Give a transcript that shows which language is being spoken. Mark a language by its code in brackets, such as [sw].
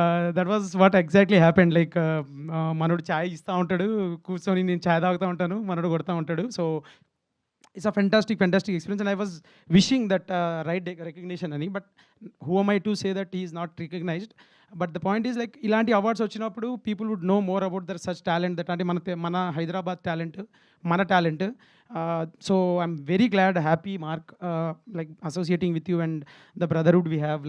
[en] That was what exactly happened. [te] Like మనోడు ఛాయ్ ఇస్తూ ఉంటాడు, కూర్చొని నేను ఛాయ్ తాగుతూ ఉంటాను, మనోడు కొడుతూ ఉంటాడు. [en] So, it's a fantastic experience and I was wishing that right recognition అని. But who am I to say that he is not recognized? But the point is like [te] ఇలాంటి అవార్డ్స్ వచ్చినప్పుడు [en] people would know more about their such talent that [te] అంటే మన Hyderabad talent, మన talent. [en] So, I'm very glad, happy mark, like associating with you and the brotherhood we have.